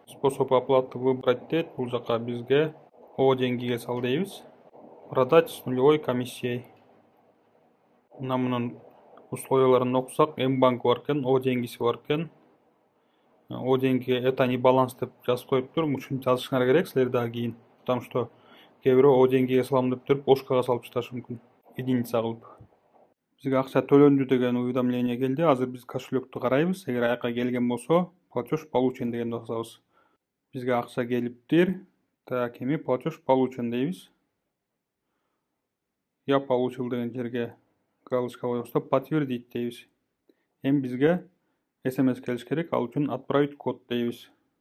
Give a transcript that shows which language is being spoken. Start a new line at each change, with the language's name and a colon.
Russian: Способ оплаты выбрать
Kyrgyz: дейт. Бул жака бизге О деньгиге сал дейбиз.
Russian: Продать с нулевой комиссией.
Kyrgyz: Мына мунун условияларын окусак, М-банк бар экен, О деньгиси бар экен.
Russian: О деньги это не баланс
Kyrgyz: деп жазып коюптур. Ушуну жазышыңар керек силер дагы кийин.
Russian: Потому что
Kyrgyz: кээ бирөө О деньгиге салам деп туруп ошкага салып ташташы мүмкүн. Единица кылып. Бизге акча төлөндү деген уведомление келди. Азыр биз кошелекту карайбыз. Эгер аяка келген болсо,
Russian: платеж получен
Kyrgyz: дегенди басабыз. Бизге акча келиптир. Так, эми
Russian: платеж получен
Kyrgyz: дейбиз.
Russian: Я получил
Kyrgyz: деген жерге галочка коебуз,
Russian: подтвердить
Kyrgyz: дейбиз. Эми бизге SMS келиш керек. Ал үчүн
Russian: отправить код
Kyrgyz: дейбиз.